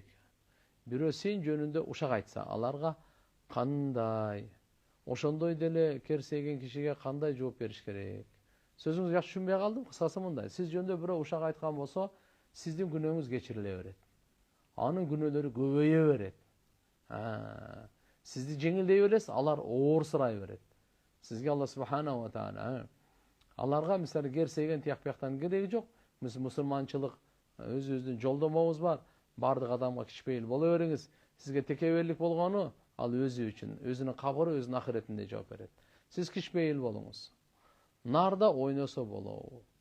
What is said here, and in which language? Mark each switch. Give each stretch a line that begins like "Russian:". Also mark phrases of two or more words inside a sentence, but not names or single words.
Kyrgyz: Бирөө сен жөнүндө ушак айтса, аларга кандай ошондой деле керсейген кишиге кандай жооп бериш керек? Сөзүңүз жакшы түшүнбөй калдым. Кыскасы мындай. Сиз жөнүндө бирөө ушак айткан болсо, сиздин күнөөңүз кечириле берет. Анын күнөөлөрү көбөйө берет. Сизди жеңилдей бересиз, алар оорсурай берет. Сизге
Arabic: الله سبحانه وتعالى
Kyrgyz: аларга мисалы керсейген тияк бияктан кереги жок. Мусулманчылык өзүбүздүн жолдомобуз бар. Бардык адамга кичпейил боло бериңиз. Сизге текеберлик болгону ал өзү үчүн, өзүнүн кабыры, өзүнүн ахиретинде жооп берет. Сиз кичпейил болуңуз. Нарда ойносо болобу?